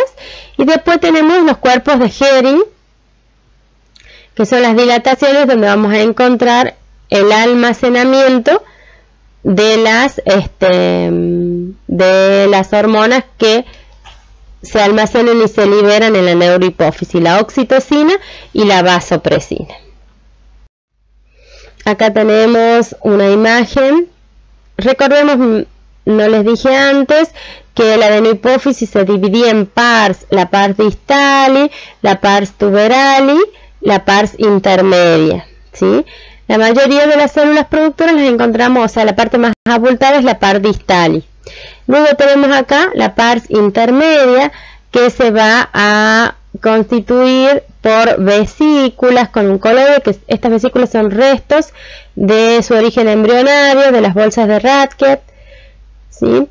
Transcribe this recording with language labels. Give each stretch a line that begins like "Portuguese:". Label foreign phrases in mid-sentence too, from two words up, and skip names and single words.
Spanish: Y después tenemos los cuerpos de Hering, que son las dilataciones, donde vamos a encontrar el almacenamiento de las hormonas que se almacenan y se liberan en la neurohipófisis, la oxitocina y la vasopresina. Acá tenemos una imagen. Recordemos, no les dije antes, que la adenohipófisis se dividía en pars, la pars distali, la pars tuberali, la pars intermedia, ¿sí? La mayoría de las células productoras las encontramos, o sea, la parte más abultada es la pars distali. Luego tenemos acá la pars intermedia, que se va a constituir por vesículas con un coloide, que estas vesículas son restos de su origen embrionario, de las bolsas de Racket, ¿sí?